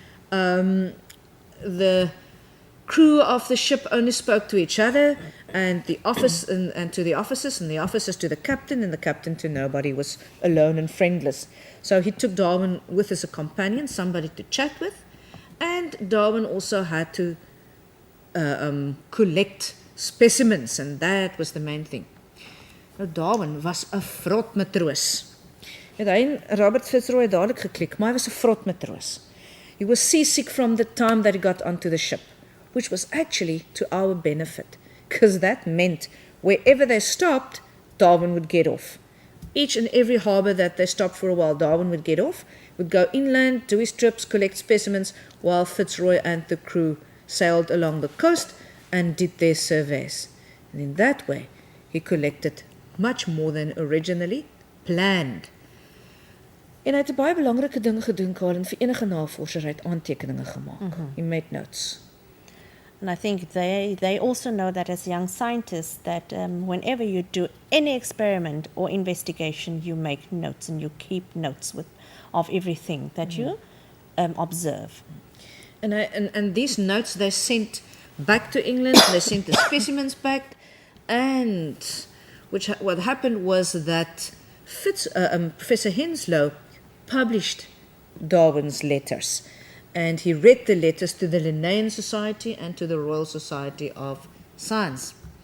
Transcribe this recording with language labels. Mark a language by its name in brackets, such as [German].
[English] The crew of the ship only spoke to each other, and the office and to the officers, and the officers to the captain, and the captain to nobody, was alone and friendless. So he took Darwin with as a companion, somebody to chat with, and Darwin also had to collect specimens, and that was the main thing. [Afrikaans] Nou, Darwin was 'n vrot matroos. Het hy en Robert Fitzroy het dadelik geklik, maar hy was 'n vrot matroos. [English] He was seasick from the time that he got onto the ship, which was actually to our benefit, because that meant wherever they stopped, Darwin would get off. Each and every harbour that they stopped for a while, Darwin would get off, would go inland, do his trips, collect specimens, while Fitzroy and the crew sailed along the coast and did their surveys. And in that way, he collected much more than originally planned. [Afrikaans] En hy het 'n baie belangrike ding gedoen, Karl, en vir enige navorser het aantekeninge gemaak. [English] He made notes. And I think they also know that as young scientists that whenever you do any experiment or investigation, you make notes and you keep notes of everything that you observe. And these notes they sent back to England, they sent the specimens back, and what happened was that Professor Henslow published Darwin's letters, and he read the letters to the Linnaean Society and to the Royal Society of Science.